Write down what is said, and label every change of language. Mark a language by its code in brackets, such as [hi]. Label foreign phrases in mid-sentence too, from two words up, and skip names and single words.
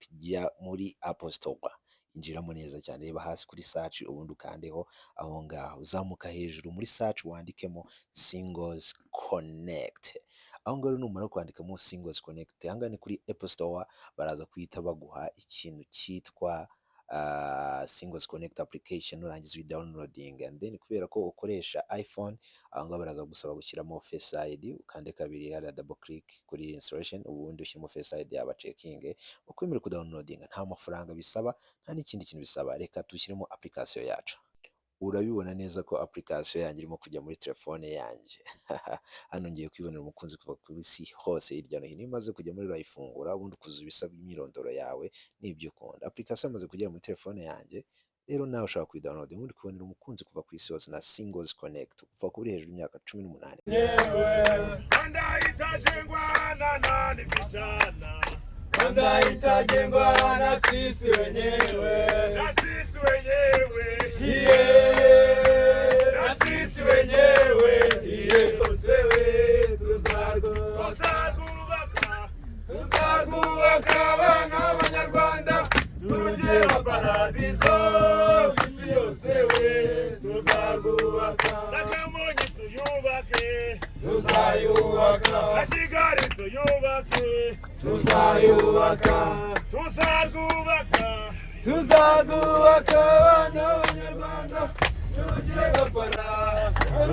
[rw] Jya muri Apple Store, injiramo neza cyane, reba hasi kuri search ubundi ukandeho aho ngaho, uzamuka hejuru muri search wandikemo Singles Connect. Aho ngaho numara kwandikamo Singles Connect, ahanga ni kuri Apple Store, baraza kwita baguha ikintu cyitwa Singles Connect application, urangiza downloading, [en] and then [rw] kubera ko ukoresha iPhone ahanga baraza gusaba gushyiramo Face ID, ukande kabiri hari [en] double click [rw] kuri installation, ubundi ushyiramo Face ID yaba checking, ukwemera ku downloading, nta mafaranga bisaba nta n'ikindi kintu bisaba. Reka tushyiremo application yacu. Urabibona neza ko application yanjye irimo kujya muri telefone yanjye. Hano ngiye kwibonera umukunzi kuva ku isi hose hirya no hino. Imaze kujya muri urayifungura, ubundi kuzuza ibisabwa imyirondoro yawe n'ibyo ukunda. Application yamaze kugera muri telefone yanjye, rero nawe ushaka kuyidownload, ubundi kubonera umukunzi kuva ku isi hose na Singles Connect kuva kuri hejuru y'imyaka 18. [sw] Itajengwa na sisi wenyewe, na sisi wenyewe, na sisi wenyewe, [rw] tuzarwubaka abana b'Abanyarwanda, tugera paradizo isi yose we, tuzarwubaka na Kamonyi tuyubake, tuzayubaka na Kigali tuyubake, tuzayubaka, tuzarwubaka abana b'Abanyarwanda, tugera paradizo.